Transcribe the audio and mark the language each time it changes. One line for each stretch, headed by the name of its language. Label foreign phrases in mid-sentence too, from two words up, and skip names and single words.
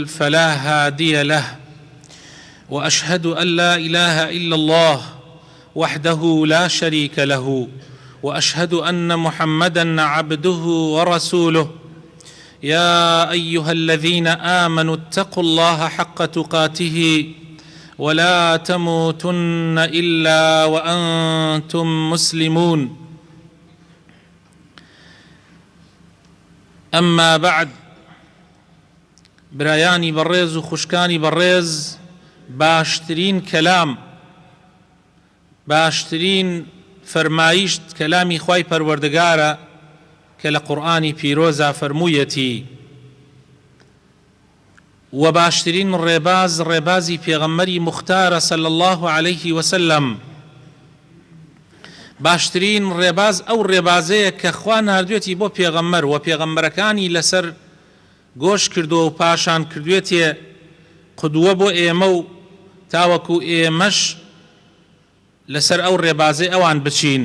Arabic: فلا هادي له وأشهد أن لا إله إلا الله وحده لا شريك له وأشهد أن محمدًا عبده ورسوله يا أيها الذين آمنوا اتقوا الله حق تقاته ولا تموتن إلا وأنتم مسلمون أما بعد
Central Kurdish: برایانی بەڕێز و خوشکانی بەڕێز باشترین کەلام باشترین فەرمایشت کەلامی خوای پەروەردگارە کە لە قورئانی پیرۆزە فەرموویەتی و باشترین ڕێباز ڕێبازی پێغەمبەری مختارە
Arabic: صلی الله عليه وسلم
Central Kurdish: باشترین ڕێباز ئەو ڕێبازەیە کە خوا ناردوێتی بۆ پێغەمبەر و پێغەمبەرەکانی لەسەر گۆش کردو و پاشان کردوێتێ قودوە بۆ ئێمە و تاوەکو ئێمەش لەسەر ئەو ڕێبازەی ئەوان بچین.